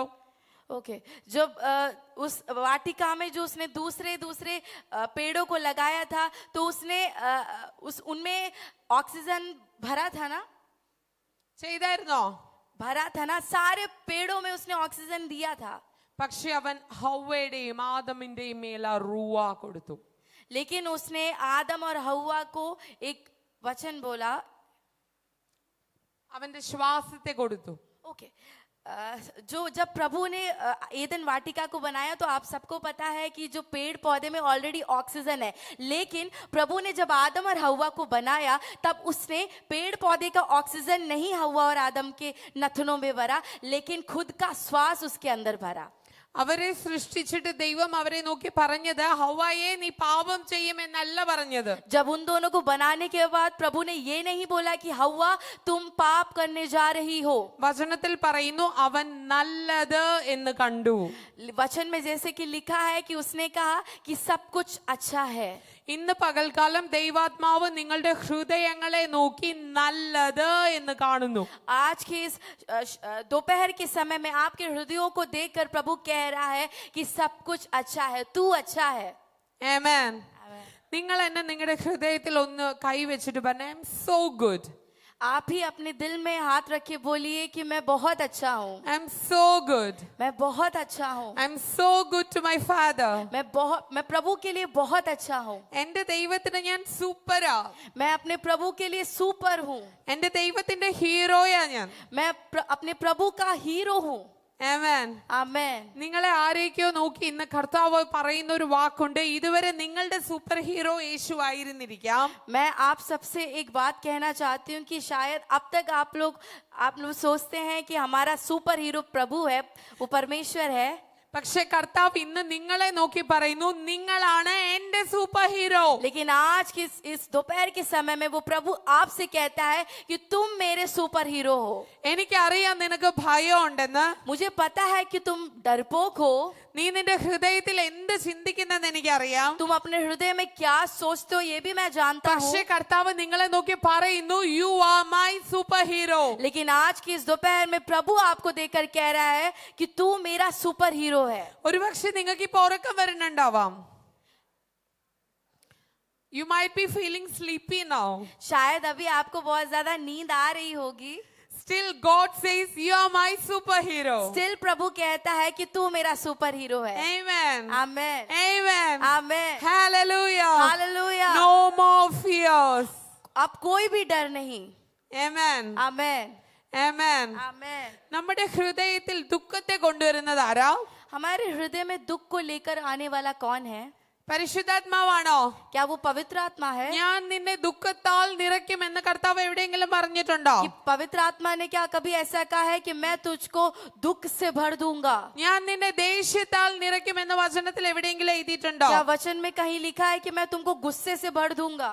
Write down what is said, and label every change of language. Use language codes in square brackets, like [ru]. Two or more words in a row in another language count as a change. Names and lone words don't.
[hi] ओके, जब उस वाटिका में जो उसने दूसरे पेड़ों को लगाया था तो उसने उनमें ऑक्सीजन भरा था ना? [ml] ചെയ്തായിരുന്നോ? [hi] भरा था ना, सारे पेड़ों में उसने ऑक्सीजन दिया था। [ml] പക്ഷെ അവൻ ഹവ്വയുടെയും ആദമിന്റെയും മേലെ റുവ കൊടുത്തു. [hi] लेकिन उसने आदम और हव्वा को एक वचन बोला, [ml] അവന്റെ ശ്വാസത്തെ കൊടുത്തു. [hi] ओके, जो जब प्रभु ने एदन वाटिका को बनाया तो आप सबको पता है कि जो पेड़ पौधे में ऑलरेडी ऑक्सीजन है, लेकिन प्रभु ने जब आदम और हव्वा को बनाया तब उसने पेड़ पौधे का ऑक्सीजन नहीं हव्वा और आदम के नथनों में भरा, लेकिन खुद का श्वास उसके अंदर भरा। [ml] അവരെ സൃഷ്ടിച്ചിട്ട് ദൈവം അവരെ നോക്കി പറഞ്ഞത് ഹവ്വായെ നീ പാപം ചെയ്യുമെന്നല്ല പറഞ്ഞത്. [hi] जब उन दोनों को बनाने के बाद प्रभु ने ये नहीं बोला कि हव्वा तुम पाप करने जा रही हो। [ml] വചനത്തിൽ പറയുന്നു അവൻ നല്ലത് എന്ന് കണ്ടു. [hi] वचन में जैसे कि लिखा है कि उसने कहा कि सब कुछ अच्छा है। [ml] ഇന്ന് പകൽക്കാലം ദൈവാത്മാവ് നിങ്ങളുടെ ഹൃദയങ്ങളെ നോക്കി നല്ലത് എന്ന് കാണുന്നു. [hi] आज के इस दोपहर के समय में आपके हृदयों को देखकर प्रभु कह रहा है कि सब कुछ अच्छा है, तू अच्छा है। [ml] ആമേൻ. നിങ്ങൾ എന്നെ നിങ്ങളുടെ ഹൃദയത്തിൽ ഒന്ന് കൈവച്ചിട്ട് പറഞ്ഞ [en] I am so good. [hi] आप ही अपने दिल में हाथ रखे बोलिए कि मैं बहुत अच्छा हूँ, [en] I am so good. [hi] मैं बहुत अच्छा हूँ, [en] I am so good to my father. [hi] मैं प्रभु के लिए बहुत अच्छा हूँ, [ml] എന്റെ ദൈവത്തിന് ഞാൻ സൂപ്പറാ. [hi] मैं अपने प्रभु के लिए सुपर हूँ, [ml] എന്റെ ദൈവത്തിന്റെ ഹീറോയാ ഞാൻ. [hi] मैं अपने प्रभु का हीरो हूँ। [en] Amen. [hi] आमेन। [ml] നിങ്ങളെ ആരെയൊക്കെയോ നോക്കി ഇന്ന് കർത്താവ് പറയുന്ന ഒരു വാക്കുണ്ട്, ഇതുവരെ നിങ്ങളുടെ [en] super hero [ml] യേശു ആയിരുന്നിരിക്കാം. [hi] मैं आप सबसे एक बात कहना चाहती हूँ कि शायद अब तक आप लोग सोचते हैं कि हमारा [en] super hero [hi] प्रभु है, वो परमेश्वर है। [ml] പക്ഷെ കർത്താവ് ഇന്ന് നിങ്ങളെ നോക്കി പറയുന്നു, നിങ്ങളാണ് എന്റെ [en] super hero. [hi] लेकिन आज की इस दोपहर के समय में वो प्रभु आपसे कहता है कि तुम मेरे [en] super hero [hi] हो। [ml] എനിക്കറിയാം നിനക്ക് ഭയം ഉണ്ടെന്ന്. [hi] मुझे पता है कि तुम डरपोक हो। [ml] നീ നിന്റെ ഹൃദയത്തിൽ എന്ത് ചിന്തിക്കുന്നെന്ന് എനിക്കറിയാം. [hi] तुम अपने हृदय में क्या सोचते हो ये भी मैं जानता हूँ। [ml] പക്ഷെ കർത്താവ് നിങ്ങളെ നോക്കി പറയുന്നു, [en] you are my super hero. [hi] लेकिन आज की इस दोपहर में प्रभु आपको देखकर कह रहा है कि तू मेरा [en] super hero [hi] है। [ml] ഒരുപക്ഷെ നിങ്ങൾക്ക് ഇപ്പൊ ഉറക്കം വരുന്നുണ്ടാവാം. [en] You might be feeling sleepy now. [hi] शायद अभी आपको बहुत ज्यादा नींद आ रही होगी। [en] Still God says you are my superhero. [hi] स्टिल प्रभु कहता है कि तू मेरा [en] super hero [hi] है। [en] Amen. [hi] आमेन। [en] Amen. [hi] आमेन। [en] Hallelujah. [hi] हालेलुया। [en] No more fears. [hi] अब कोई भी डर नहीं। [en] Amen. [hi] आमेन। [en] Amen. [hi] आमेन। [ml] നമ്മുടെ ഹൃദയത്തിൽ ദുഃഖത്തെ കൊണ്ടുവരുന്നത് ആരാ? [hi] हमारे हृदय में दुख को लेकर आने वाला कौन है? [ml] പരിശുദ്ധാത്മാവാണോ? [hi] क्या वो पवित्र आत्मा है? [ml] ഞാൻ നിന്നെ ദുഃഖത്താൽ നിറയ്ക്കും എന്ന് കർത്താവ് എവിടെയെങ്കിലും പറഞ്ഞിട്ടുണ്ടോ? [hi] कि पवित्र आत्मा ने क्या कभी ऐसा कहा है कि मैं तुझको दुख से भर दूंगा? [ml] ഞാൻ നിന്നെ ദേഷ്യത്താൽ നിറയ്ക്കും എന്ന വചനത്തിൽ എവിടെയെങ്കിലും എഴുതിയിട്ടുണ്ടോ? [hi] क्या वचन में कहीं लिखा है कि मैं तुमको गुस्से से भर दूंगा?